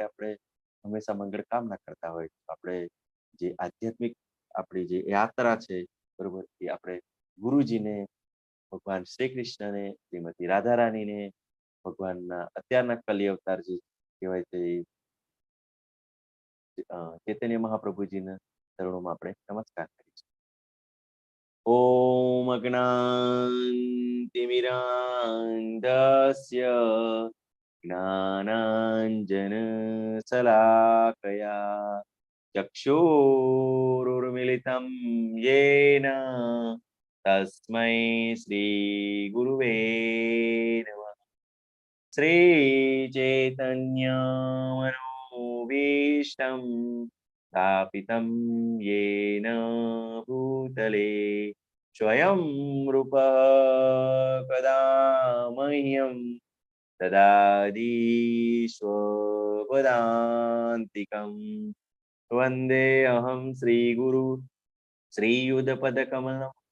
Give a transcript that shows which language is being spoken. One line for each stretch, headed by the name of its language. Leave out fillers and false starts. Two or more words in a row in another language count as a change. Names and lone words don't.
Gujarati: આપણે હંમેશા મંગળ કામના કરતા હોય આપણે જે આધ્યાત્મિક આપણી જે યાત્રા છે બરોબર એ આપણે ગુરુજીને ભગવાન શ્રી કૃષ્ણને શ્રીમતી રાધારાણીને ભગવાનના અત્યારના કલી અવતાર જે કહેવાય છે ચૈતન્ય મહાપ્રભુજીના ચરણોમાં આપણે નમસ્કાર કરીશું
Sanskrit: ॐ अज्ञानतिमिरान्धस्य ज्ञानाञ्जन शलाकया ચક્ષુરુર્મિલિतं येन तस्मै श्रीगुरुवे नमः श्रीचैतन्यमनोभीष्टं स्थापितं येन भूतले स्वयं रूप कदा मह्यं ददाति स्वपदान्तिकं वन्दे अहं श्रीगुरु श्रीयुधपदकमलं